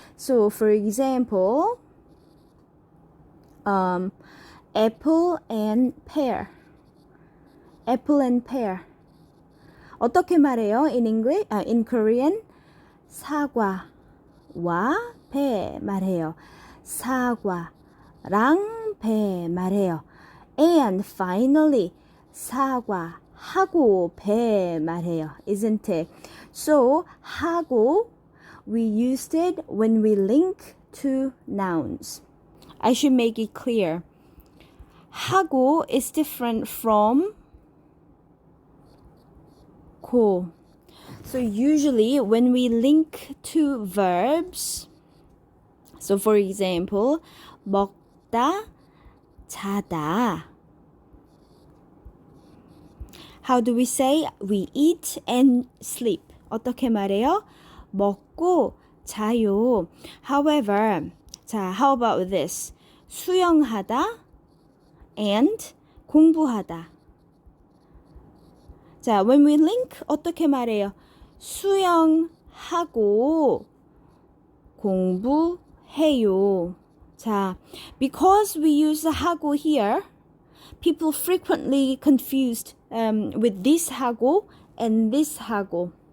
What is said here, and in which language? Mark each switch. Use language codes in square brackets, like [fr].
[en] So, for example, apple and pear. Apple and pear. [ko] 어떻게 말해요? [en] In English, in Korean, [ko] 사과와 배 말해요. 사과랑 배 말해요. [en] And finally, [ko] 사과하고 배 말해요. [en] Isn't it? So, 하고, we used it when we link to nouns. I should make it clear. 하고 is different from 고. So usually when we link to verbs, so for example, 먹다, 자다. How do we say? We eat and sleep. [ko] 어떻게 말해요? 먹고 자요. [en] However, 자, how about this? [ko] 수영하다 and 공부하다. [en] 자, when we link [ko] 어떻게 말해요? 수영하고 공부해요. [en] 자, because we use 하고 here, people frequently confused with this 하고 and this 하고.